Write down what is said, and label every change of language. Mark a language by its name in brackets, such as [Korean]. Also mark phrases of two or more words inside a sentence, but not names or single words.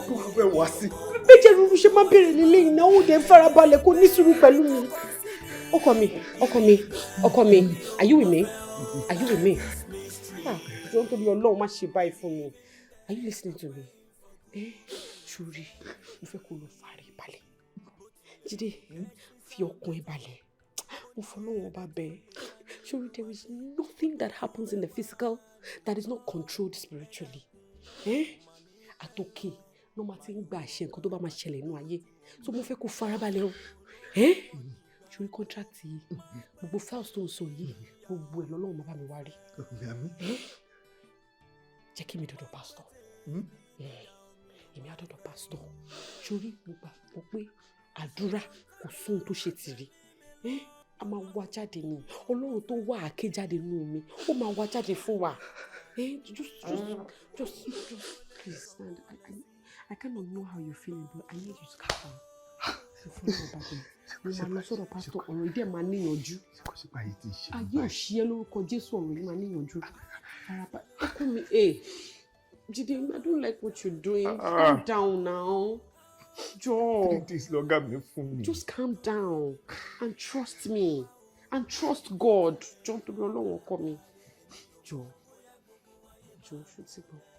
[Yoruba] Kí ló fẹ́ wá sí? Bí jẹ́ rúru ṣe máa ń bẹ̀rẹ̀ nílé yìí náà, ó dẹ̀ farabalẹ̀ kó ní sùúrù pẹ̀lú mi. Ọkọ mi, ọkọ mi, ọkọ mi, [English] are you with me? Are you with me? [Yoruba] Ah, jọ̀ọ́, nítorí Ọlọ́run, má ṣe báyìí fún mi. [English] Are you listening to me? [Yoruba] Eh, Ṣorí, mo fẹ́ kó lọ fara ẹ balẹ̀. Jídé, fi ọkàn ẹ balẹ̀. Mo fọlọ́run ọba bẹ̀ ẹ́. Ṣorí, [English] there is nothing that happens in the physical that is not controlled spiritually. Eh? [Yoruba] Àtòkè ló máa ti ń gba àṣẹ nǹkan tó bá máa ṣẹlẹ̀ nínú ayé. So mo fẹ́ kó fara balẹ̀ o. Eh? Ṣorí contract yìí, gbogbo files tó ń sọ yìí, gbogbo ẹ̀ lọ́lọ́run máa bá mi wá rí. Àmín. Eh? Jẹ́ kí mi dọ̀dọ̀ pastor. Hmm? Eh, èmi á dọ̀dọ̀ pastor. Ṣorí, mo gbàgbọ́ pé àdúrà kò sóhun tó ṣe tì rí. Eh? A máa wá jáde ni. Ọlọ́run tó wá àáké jáde nínú omi, ó máa wá jáde fún wa. Eh? [English] Just, just, just, just please stand. I, I, I cannot know how you're feeling, but I need you to calm down. [Yoruba] Mo fẹ́ lọ bá bẹ̀. Mo máa lọ sọ́dọ̀ pastor, ọ̀rọ̀ yìí dẹ̀ máa níyànjú. Kò sí báyìí tí ì ṣe Ayé ò báyìí. ṣí ẹ lórúkọ Jésù, ọ̀rọ̀ yìí máa níyànjú. Faraba-, ọkọ mi, eh, Jídé, [English] I don't like what you're doing. Ah. Calm down now. [Yoruba] Jọ̀ọ́. [English] Three days [Yoruba] lọ́gá mi fún mi. [English] Just calm down and trust me and trust God. [Yoruba] Jọ̀ọ́, nítorí Ọlọ́run, ọkọ mi. Jọ̀ọ́. Jọ̀ọ́, ṣó ti gbọ́?